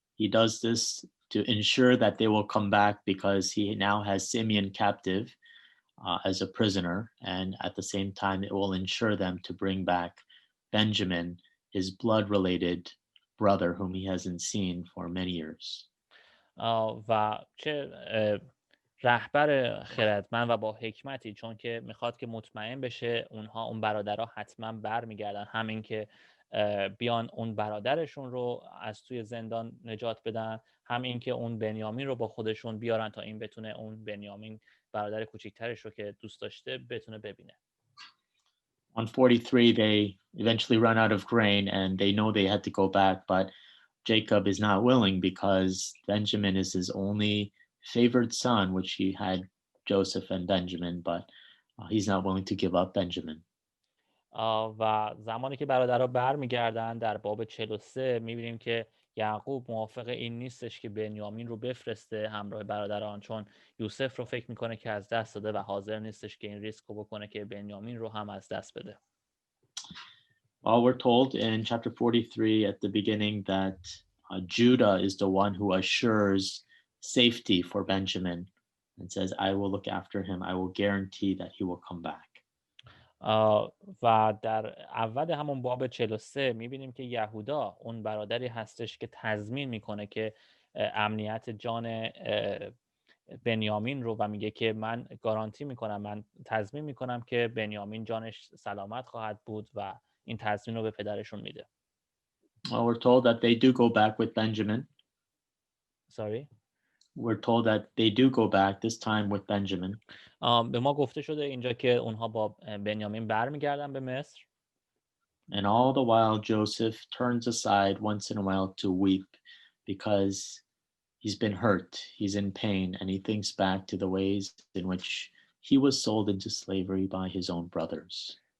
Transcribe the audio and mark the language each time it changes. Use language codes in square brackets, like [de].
[en] He does this to ensure that they will come back because he now has Simeon captive as a prisoner, and at the same time, it will ensure them to bring back Benjamin, his blood related brother, whom he hasn't seen for many years. [fa] و چه رهبر خردمند و با حکمتی، چون که میخواد که مطمئن بشه اون برادرها حتما برمیگردن، همین که بیان اون برادرشون رو از توی زندان نجات بدن، همین که اون بنیامین رو با خودشون بیارن تا این بتونه اون بنیامین برادر کوچیکترش رو که دوست داشته بتونه ببینه. [en] On 43, they eventually run out of grain and they know they had to go back, but Jacob is not willing because Benjamin is his only favored son, which he had Joseph and Benjamin, but he's not willing to give up Benjamin. [fa] و زمانی که برادرها برمیگردن در باب 43 میبینیم که یعقوب موافق این نیستش که بنیامین رو بفرسته همراه برادران، چون یوسف رو فکر میکنه که از دست داده و حاضر نیستش که این ریسک رو بکنه که بنیامین رو هم از دست بده. [en] Well, we're told in chapter 43 at the beginning that Judah is the one who assures safety for Benjamin and says, I will look after him. I will guarantee that he will come back. [fa] و در اول همون باب 43 میبینیم که یهودا اون برادری هستش که تضمین میکنه که امنیت جان بنیامین رو، و میگه که من گارانتی میکنم، من تضمین میکنم که بنیامین جانش سلامت خواهد بود و این تضمین رو به پدرشون میده. [en] Well, we're told that they do go back with Benjamin. Sorry? We're told that they do go back this time with Benjamin. [fa] به ما گفته شده اینجا که اونها با بنیامین برمیگردن به مصر. [en] And all the while Joseph turns aside once in a while to weep because he's been hurt, he's in pain, and he thinks back to the ways in which he was sold into slavery by his own brothers.